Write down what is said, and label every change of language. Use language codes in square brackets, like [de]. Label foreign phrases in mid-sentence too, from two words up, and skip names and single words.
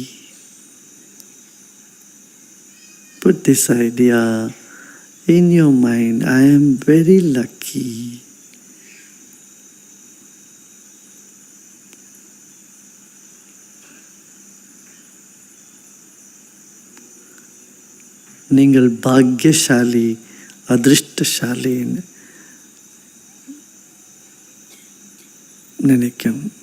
[en] Put this idea in your mind, I am very lucky. [ta] நீங்கள் பாக்யசாலி, அதிருஷ்டசாலின்னு நினைக்கும்.